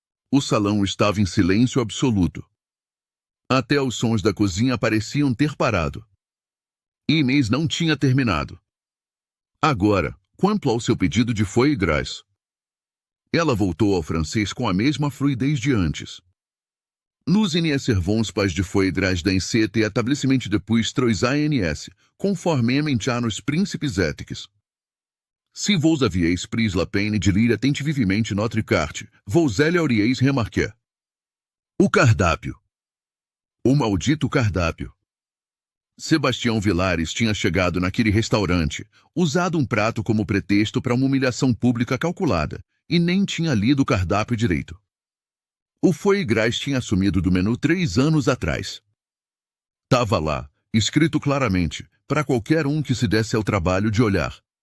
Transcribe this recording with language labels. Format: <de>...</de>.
<pt>O salão estava em silêncio absoluto. Até os sons da cozinha pareciam ter parado. Inês não tinha terminado. Agora, quanto ao seu pedido de foie gras. Ela voltou ao francês com a mesma fluidez de antes.</pt> <fr>Nous n'y servons pas de foie gras dans cet établissement depuis 3 ans, conformément à nos principes éthiques. Si vous aviez pris la peine de lire attentivement notre carte, vous l'auriez remarqué.</fr> <pt>O cardápio. O maldito cardápio. Sebastião Vilares tinha chegado naquele restaurante, usado um prato como pretexto para uma humilhação pública calculada, e nem tinha lido o cardápio direito. O foie gras tinha assumido do menu 3 anos atrás. Tava lá, escrito claramente, para qualquer um que se desse ao trabalho de olhar.</pt>